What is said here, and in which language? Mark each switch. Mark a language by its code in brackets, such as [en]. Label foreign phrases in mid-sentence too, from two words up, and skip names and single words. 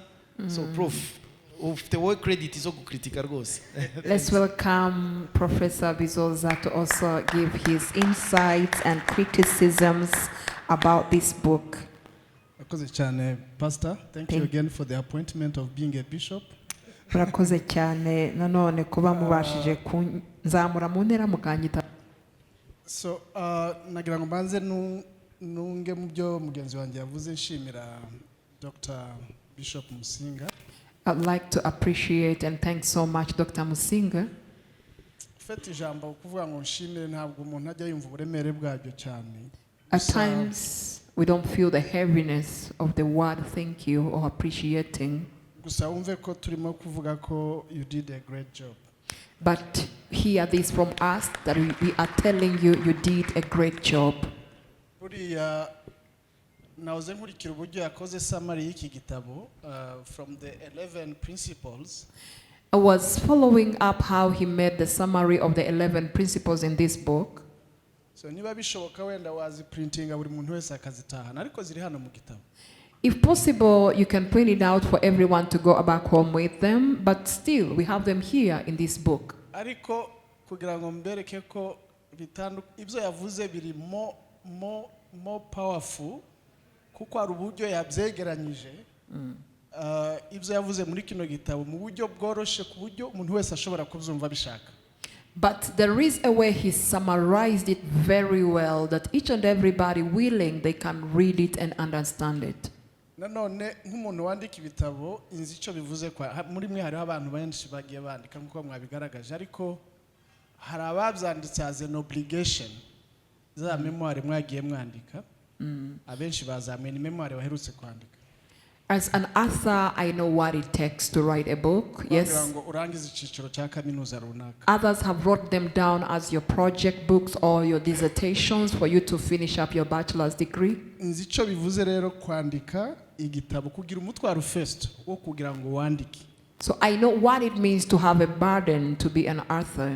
[rw] So prof, ufite wowe credit zo gukritika rwose. [en] Let's welcome Professor Bizoza to also give his insights and criticisms about this book. [rw] Akoze cyane [en] Pastor, thank you again for the appointment of being a bishop. [rw] Murakoze cyane nanone kuba mubashije kunzamura mu ntera mukanyita. So nagira ngo mbanze nunge mu byo mugenzi wanjye yavuze, nshimira Dr. Bishop Musinga. [en] I'd like to appreciate and thank so much Dr. Musinga. [rw] Ufite ijambo kuvuga ngo nshimire, ntabwo umuntu ajya yumva uburemere bwabyo cyane. [en] At times we don't feel the heaviness of the word thank you or appreciating. [rw] Gusa wumve ko turimo kuvuga ko [en] you did a great job. But hear this from us, that we are telling you did a great job. [rw] Buriya nauze nkurikira uburyo yakoze summary y'iki gitabo [en] from the 11 principles. I was following up how he made the summary of the 11 principles in this book. [rw] So niba bishoboka wenda wazi printing buri muntu wese akazitahana, ariko ziri hano mu gitabo. [en] If possible, you can print it out for everyone to go back home with them, but still, we have them here in this book. [rw] Ariko kugira ngo mbereke ko ibyo yavuze biri [en] more powerful [rw] kuko hari uburyo yabyegeranyije ibyo yavuze muri kino gitabo mu buryo bworoshe ku buryo umuntu wese ashobora kubyumva bishaka. [en] But there is a way he summarized it very well that each and everybody willing they can read it and understand it. [rw] Nanone nk'umuntu wandika ibitabo inzi icyo bivuze kwa muri mwe hariho abantu benshi bagiye bandika nk'uko mwabigaragaje, ariko hari ababyanditse [en] as an obligation [rw] za memoire mwagiye mwandika. Abenshi bazamuye ni memoire baherutse kwandika. [en] As an author, I know what it takes to write a book. Yes. Others have wrote them down as your project books or your dissertations for you to finish up your bachelor's degree. So I know what it means to have a burden to be an author.